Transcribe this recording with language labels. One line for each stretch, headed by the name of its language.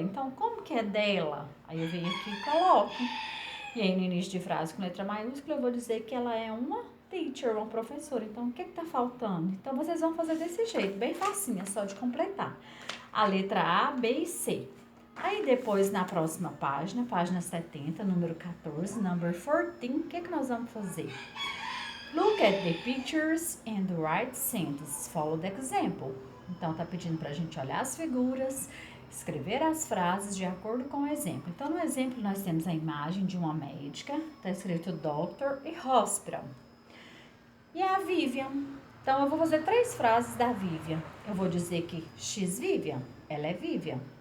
Portuguese: Então, como que é dela? Aí eu venho aqui e coloco. E aí, no início de frase com letra maiúscula, eu vou dizer que ela é uma teacher, uma professora. Então, o que tá faltando? Então, vocês vão fazer desse jeito, bem facinho, é só de completar. A letra A, B e C. Aí, depois, na próxima página, página 70, número 14, number 14, o que nós vamos fazer?
English: Look at the pictures and write sentences. Follow the example.
Portuguese: Então, tá pedindo pra gente olhar as figuras, escrever as frases de acordo com o exemplo. Então, no exemplo, nós temos a imagem de uma médica, tá escrito doctor e hospital. E a Vivian. Então, eu vou fazer 3 frases da Vivian. Eu vou dizer que
English: she's Vivian,
Portuguese: ela é Vivian.